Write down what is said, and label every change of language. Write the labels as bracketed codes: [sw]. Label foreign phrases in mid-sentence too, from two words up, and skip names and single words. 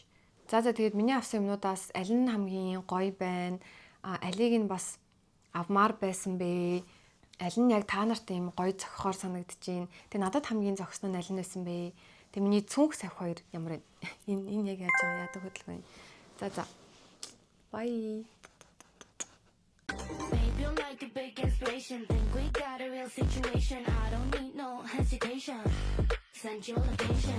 [mn] За тэгээд миний авсан юмнуудаас аль нь хамгийн гоё байна? Алийг нь бас авмаар байсан бэ? Аль нь яг та нарт ийм гоё зохихоор санагдчихээн. Тэгээ надад хамгийн зохисон нь аль нь байсан бэ? Тэгээ миний цүнх савх хоёр ямар вэ? Энэ яг яаж байгаа яадаг хөдөлгөөн. За. Bye. [en] Babe, you're like a big inspiration. Think we got a real situation. I don't need no hesitation. Send your location.